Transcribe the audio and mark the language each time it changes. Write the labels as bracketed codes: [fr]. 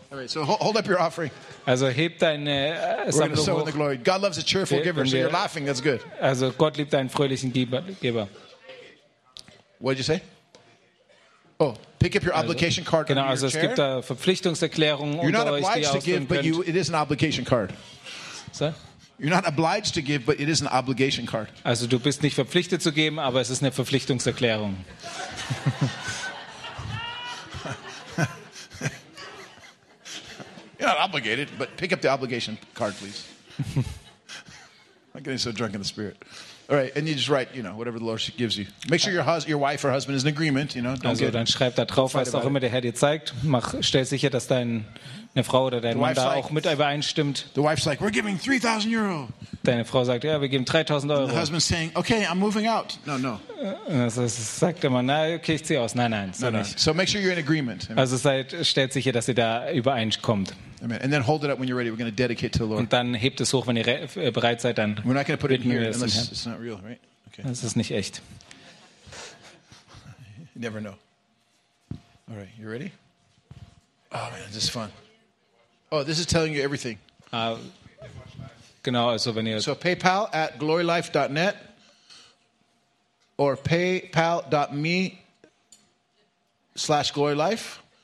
[en] Alright, so hold up your offering. [de] Also heb deine Sammlung hoch. [en] We're sowing the glory. God loves a cheerful giver. So you're laughing. That's good. [de] Also Gott liebt einen fröhlichen Geber. [en] What did you say? Oh, pick up your obligation card. [de] Genau. [en] Under [de] also [en] your [de] es gibt da Verpflichtungserklärungen unter euch, die ihr ausfüllen könnt. [en] You're not obliged to give, but it is an obligation card. So? You're not obliged to give, but it is an obligation card. [de] Also du bist nicht verpflichtet zu geben, aber es ist eine Verpflichtungserklärung. [en] You're not obligated, but pick up the obligation card, please. I'm getting so drunk in the spirit. All right, and you just write, you know, whatever the Lord gives you. Make sure your wife or husband is in agreement, you know. [de] Also, dann schreib da drauf, was auch immer der Herr dir zeigt. Stell sicher, dass deine Frau oder dein Mann da auch mit übereinstimmt. [en] The wife's like, we're giving 3,000 euro. [de] Deine Frau sagt, ja, wir geben 3,000 euro. [en] The husband's saying, okay, I'm moving out. No, no. [de] Also sagt der Mann, na, okay, ich ziehe aus. Nein, nein, so nicht. [en] So make sure you're in agreement. [de] Also stellt sicher, dass ihr da übereinkommt. [en] Amen. And then hold it up when you're ready. We're going to dedicate to the Lord. [de] Und dann hebt es hoch, wenn ihr bereit seid, dann. [en] We're not going to put it in here unless it's not real, right? [de] Okay. Das ist nicht echt. [en] You never know. All right, you ready? Oh man, this is fun. Oh, this is telling you everything. [de] Genau, also wenn ihr [en] so PayPal at glorylife.net or paypal.me/glorylife.